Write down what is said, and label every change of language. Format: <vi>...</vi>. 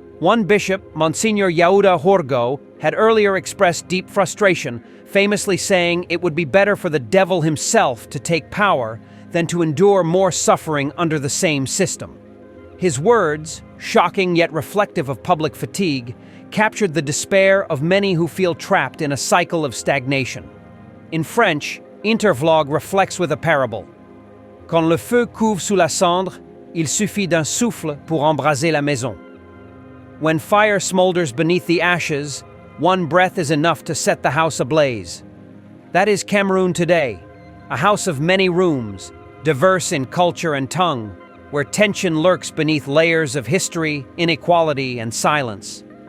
<en>One bishop, Monsignor Yaouda Horgo, had earlier expressed deep frustration, famously saying it would be better for the devil himself to take power than to endure more suffering under the same system. His words, shocking yet reflective of public fatigue, captured the despair of many who feel trapped in a cycle of stagnation. In French, Intervlog reflects with a parable.</en> <fr>Quand le feu couve sous la cendre, il suffit d'un souffle pour embraser la maison.</fr> <en>When fire smolders beneath the ashes, one breath is enough to set the house ablaze. That is Cameroon today, a house of many rooms, diverse in culture and tongue, where tension lurks beneath layers of history, inequality, and silence.</en>